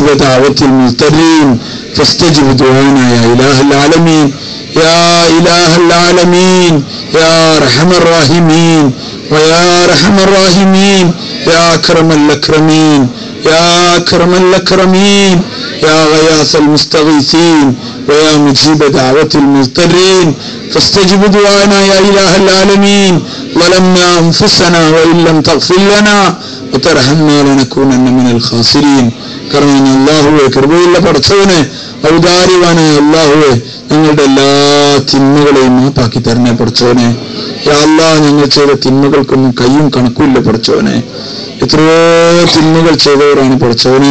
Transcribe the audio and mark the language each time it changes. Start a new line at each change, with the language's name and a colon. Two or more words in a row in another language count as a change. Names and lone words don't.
Arabic: دعوة المضطرين، فاستجب دعانا يا إله العالمين، يا إله العالمين، يا أرحم الراحمين ويا أرحم الراحمين، يا أكرم الأكرمين، يا أكرم الأكرمين، يا غياث المستغيثين ويا مجيب دعوة المضطرين، فاستجب دعانا يا إله العالمين. ظلمنا أنفسنا وإن لم تغفر لنا وترحمنا لنكونن من الخاسرين.
Malayalam: കർമ്മന അല്ലാഹുവേ, കൃപയുള്ള പടച്ചവനെ, ഔദാര്യവാനായ അല്ലാഹുവേ, ഞങ്ങളുടെ എല്ലാ തിന്മകളെയും മാപ്പാക്കി തരണേ പടച്ചവനെ. യാ അല്ലാഹ്, ഞങ്ങൾ ചെയ്ത തിന്മകൾക്കൊന്നും കയ്യും കണക്കുമില്ല പടച്ചവനെ. എത്രയോ തിന്മകൾ ചെയ്തവരാണ് പടച്ചവനെ.